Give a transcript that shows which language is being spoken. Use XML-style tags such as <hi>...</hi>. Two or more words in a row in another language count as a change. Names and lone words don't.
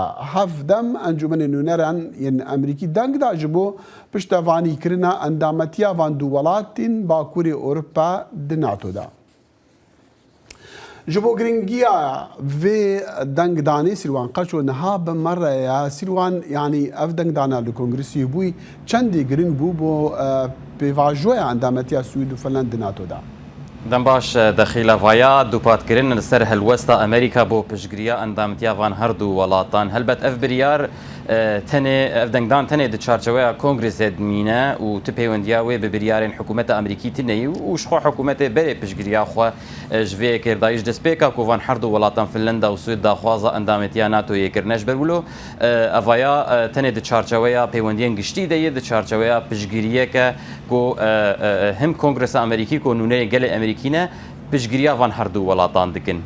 <ku>Hevdem encûmenê nûneran yên Emerîkî deng da ji bo piştevanîkirina endametiya van du welatên Bakurê Ewropa di NATO da. Ji bo giringiya vê dengdanê Sîrwan Qeço niha bi mereya Sîrwan yanî ev dengdana li Kongresiyê bûî çendê giring bû bo pêvajoya endametiya Swîd û Finland di NATO da. دەم باش دەخیلەڤایە دووپاتکردن لەسەر هەلوەستا ئەمریکا بۆ پشتگیریە ئەندامتیاوان هەردوو وڵاتان هەلبەت ئەف بریار تەنێ ئەف دەنگدان تەنێ di çarçoveya Kongresê dimîne û tu pêwendiya wê bi biryarên hikûmeta Amerîkî tineyî û ji xwe hikûmetê berê piştgiriya xwe ji vê kêrdayî ji destpêka ku van herdû welatan Finlanda û Swêd daxwaza endametiya NATOyê kirine ji ber wilo evaya tenê di çarçoveya pêwendiyên giştî de yê di çarçoveya piştgiriyeke ku him Kongresa Amerîkî ku nûneyê gelê Amerîkî ne piştgiriya van herdû welatan dikin.</ku>